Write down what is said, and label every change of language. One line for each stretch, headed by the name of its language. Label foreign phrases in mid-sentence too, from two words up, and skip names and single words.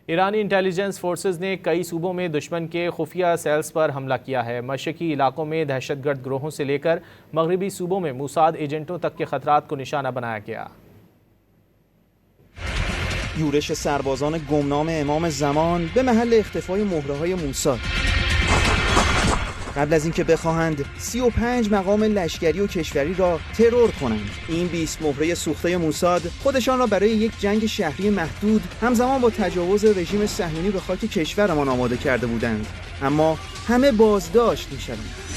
Urdu: ایرانی
English: intelligence forces
Urdu: نے کئی صوبوں میں دشمن کے خفیہ سیلز پر حملہ کیا ہے. مشرقی علاقوں میں دہشت گرد گروہوں سے لے کر مغربی صوبوں میں موساد ایجنٹوں تک کے خطرات کو نشانہ بنایا گیا.
Persian: یورش سربازان گمنام امام زمان به محل اختفای مهره‌های موساد. قبل از اینکه بخواهند 35 مقام لشکری و کشوری را ترور کنند، این 20 مهره سوخته موساد خودشان را برای یک جنگ شهری محدود همزمان با تجاوز رژیم صهیونی به خاک کشورمان آماده کرده بودند، اما همه بازداشت می‌شوند.